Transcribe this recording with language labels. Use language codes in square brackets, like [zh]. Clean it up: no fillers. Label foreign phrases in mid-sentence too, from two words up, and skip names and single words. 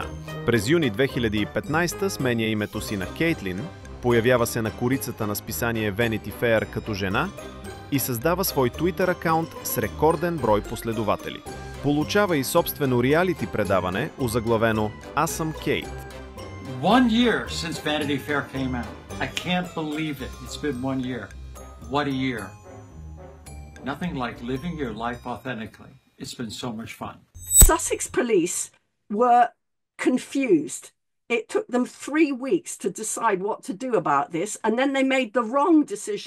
[bg] През юни 2015 сменя името си на Кейтлин, появява се на корицата на списание Vanity Fair като жена и създава свой Twitter акаунт с рекорден брой последователи. Получава и собствено реалити предаване, озаглавено "Аз съм Кейт". [en] 1 year since Vanity Fair came out. I can't believe it. It's been 1 year. What a year. Nothing like living your life authentically. It's been so much fun. Sussex police were confused. It took them 3 weeks to decide what to do about this, and then they made the wrong decision.